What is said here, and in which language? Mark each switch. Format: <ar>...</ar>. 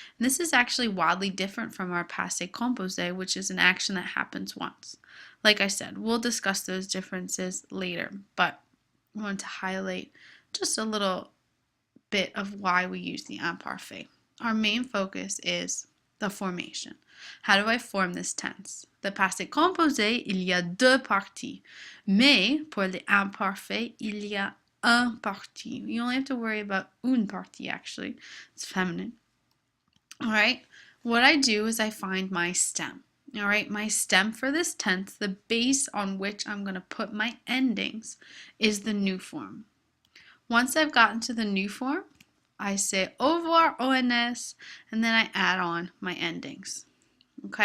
<en>And this is actually wildly different from our passé composé, which is an action that happens once. Like I said, we'll discuss those differences later, but I want to highlight just a little bit of why we use the imparfait. Our main focus is the formation. How do I form this tense?</en> <fr>The passé composé, il y a deux parties. Mais pour le imparfait, il y a un partie.</fr> <en>You only have to worry about une partie, actually. It's feminine. All right. What I do is I find my stem. All right. My stem for this tense, the base on which I'm going to put my endings, is the new form. Once I've gotten to the new form, I say au revoir, ONS, and then I add on my endings. Okay?</en>